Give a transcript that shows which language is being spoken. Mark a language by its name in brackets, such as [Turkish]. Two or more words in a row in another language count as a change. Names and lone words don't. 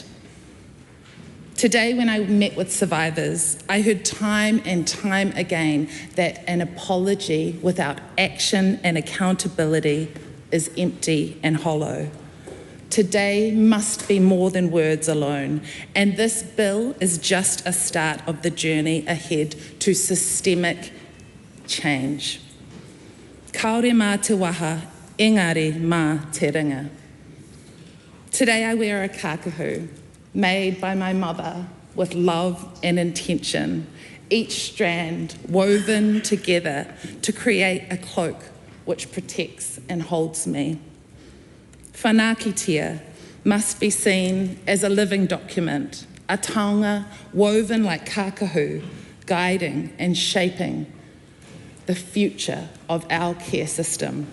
[English] Today, when I met with survivors, I heard time and time again that an apology without action and accountability is empty and hollow. Today must be more than words alone, and this bill is just a start of the journey ahead to systemic change. [Māori] Kaore mā te waha, engari mā te ringa. [English] Today I wear a kākahu made by my mother with love and intention, each strand woven together to create a cloak which protects and holds me. Whanakitia must be seen as a living document, a taonga woven like kākahu, guiding and shaping the future of our care system.